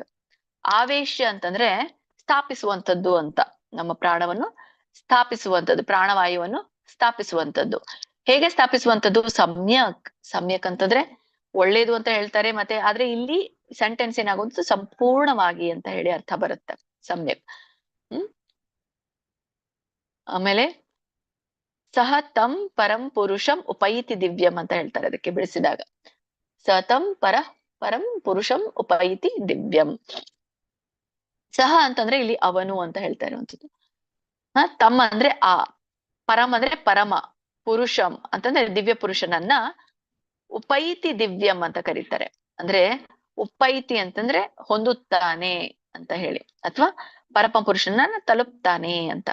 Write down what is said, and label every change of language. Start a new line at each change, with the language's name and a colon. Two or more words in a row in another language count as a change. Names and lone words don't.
Kannada: ಆವೇಶ ಅಂತಂದ್ರೆ ಸ್ಥಾಪಿಸುವಂಥದ್ದು ಅಂತ, ನಮ್ಮ ಪ್ರಾಣವನ್ನು ಸ್ಥಾಪಿಸುವಂಥದ್ದು, ಪ್ರಾಣವಾಯುವನ್ನು ಸ್ಥಾಪಿಸುವಂಥದ್ದು. ಹೇಗೆ ಸ್ಥಾಪಿಸುವಂಥದ್ದು? ಸಮ್ಯಕ್ ಅಂತಂದ್ರೆ ಒಳ್ಳೇದು ಅಂತ ಹೇಳ್ತಾರೆ. ಮತ್ತೆ ಆದ್ರೆ ಇಲ್ಲಿ ಸೆಂಟೆನ್ಸ್ ಏನಾಗುತ್ತೆ, ಸಂಪೂರ್ಣವಾಗಿ ಅಂತ ಹೇಳಿ ಅರ್ಥ ಬರುತ್ತೆ ಸಮ್ಯಕ್. ಆಮೇಲೆ
Sanskrit: ಸಹ ತಂ ಪರಂ ಪುರುಷಂ ಉಪೈತಿ ದಿವ್ಯಂ
Kannada: ಅಂತ ಹೇಳ್ತಾರೆ ಅದಕ್ಕೆ ಬಿಡಿಸಿದಾಗ.
Sanskrit: ಸತಂ ಪರಂ ಪುರುಷಂ ಉಪೈತಿ ದಿವ್ಯಂ.
Kannada: ಸಹ ಅಂತಂದ್ರೆ ಇಲ್ಲಿ ಅವನು ಅಂತ ಹೇಳ್ತಾ ಇರುವಂಥದ್ದು. ತಮ್ಮ ಅಂದ್ರೆ ಆ, ಪರಂ ಅಂದ್ರೆ ಪರಮ, ಪುರುಷಂ ಅಂತಂದ್ರೆ ದಿವ್ಯ ಪುರುಷನನ್ನ
Sanskrit: ಉಪೈತಿ ದಿವ್ಯಂ
Kannada: ಅಂತ ಕರೀತಾರೆ. ಅಂದ್ರೆ ಉಪೈತಿ ಅಂತಂದ್ರೆ ಹೊಂದುತ್ತಾನೆ ಅಂತ ಹೇಳಿ, ಅಥವಾ ಪರಮ ಪುರುಷನನ್ನ ತಲುಪ್ತಾನೆ ಅಂತ.